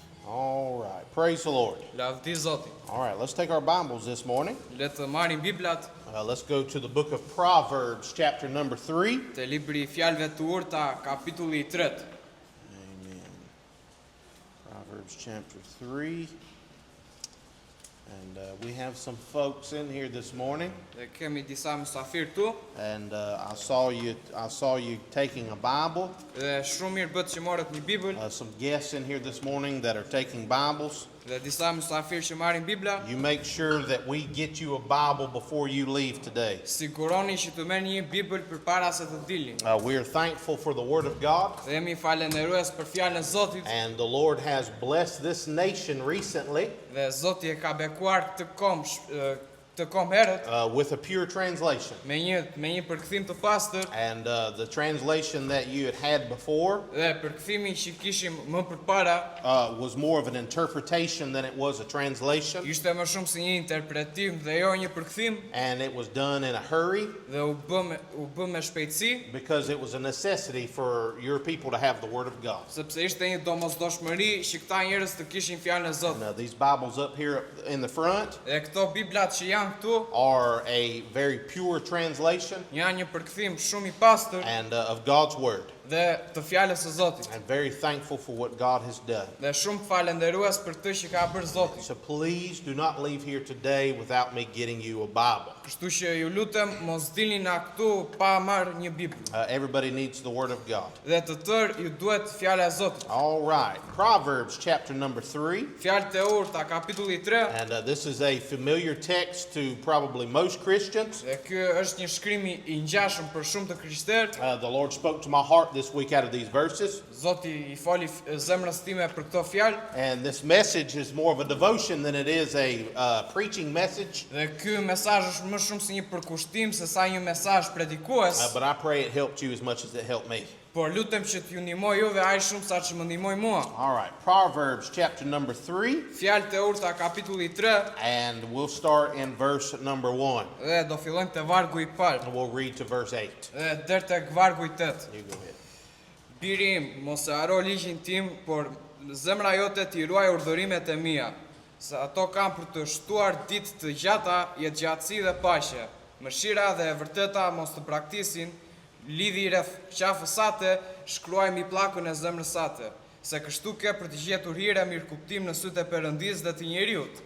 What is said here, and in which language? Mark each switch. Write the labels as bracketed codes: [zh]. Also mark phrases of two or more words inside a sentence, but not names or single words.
[en] All right. Praise the Lord. [sq] Lavdi Zotin. [en] All right, let's take our Bibles this morning. [sq] Le të marrim Biblat [en] Let's go to the book of Proverbs, chapter number 3. [sq] te libri i fjalëve të urta, kapitulli 3. [en] Amen. Proverbs chapter 3. And we have some folks in here this morning. [sq] Dhe kemi disa mysafir këtu [en] And I saw you taking a Bible. [sq] dhe shumë mirë bëhet që morët një Bibël [en] Some guests in here this morning that are taking Bibles. [sq] dhe disa mysafir që marrin Bibla. [en] You make sure that we get you a Bible before you leave today. [sq] Siguroni që të merrni një Bibël përpara se të dilni. [en] We are thankful for the Word of God. [sq] Dhe jemi falenderues për fjalën e Zotit [en] And the Lord has blessed this nation recently [sq] dhe Zoti e ka bekuar të kom herët [en] with a pure translation. [sq] me një përkthim të pastër. [en] And the translation that you had before [sq] Dhe përkthimi që kishim më përpara [en] was more of an interpretation than it was a translation. [sq] ishte më shumë si një interpretim dhe jo një përkthim, [en] And it was done in a hurry [sq] dhe u bë me shpejtësi, [en] because it was a necessity for your people to have the Word of God. [sq] sepse ishte një domosdoshmëri që këta njerëz të kishin fjalën e Zotit. [en] Now, these Bibles up here in the front [sq] Dhe këto Biblat që janë këtu [en] are a very pure translation [sq] janë një përkthim shumë i pastër [en] and of God's Word. [sq] dhe të fjalës së Zotit. [en] I'm very thankful for what God has done. [sq] Dhe shumë falenderues për të që ka bërë Zoti. [en] So please do not leave here today without me getting you a Bible. [sq] Kështu që ju lutem mos dilni nga këtu pa marrë një Bibël. [en] Everybody needs the Word of God. [sq] Dhe të tërë ju duhet fjala e Zotit. [en] All right. Proverbs chapter number 3. [sq] Fjalët e urta, kapitulli 3. [en] And this is a familiar text to probably most Christians. [sq] Dhe ky është një shkrim i ngjashëm për shumë të krishterë. [en] The Lord spoke to my heart this week out of these verses. [sq] Zoti I foli zemrës time për këto fjalë. [en] And this message is more of a devotion than it is a preaching message. [sq] Dhe ky mesazh është më shumë si një përkushtim se sa një mesazh predikues. [en] But I pray it helped you as much as it helped me. [sq] Por lutem që t'ju ndihmoj juve aq shumë sa që më ndihmoj mua. [en] All right. Proverbs chapter number 3. [sq] Fjalët e urta kapitulli 3 [en] And we'll start in verse number 1. [sq] dhe do fillojmë te vargu I parë [en] And we'll read to verse 8. [sq] dhe deri tek vargu I 8. [en] You go ahead. [sq] Biri im, mos e haro ligjin tim, por zemra jote t'i ruaj urdhërimet e mia, se ato kanë për të shtuar ditë të gjata, jetëgjatësi dhe paqe. Mëshira dhe e vërteta mos të braktisin, lidhi rreth qafës sate, shkruaj mbi pllakun e zemrës sate, se kështu ke për të gjetur hire mirëkuptim në sytë e Perëndisë dhe të njeriut.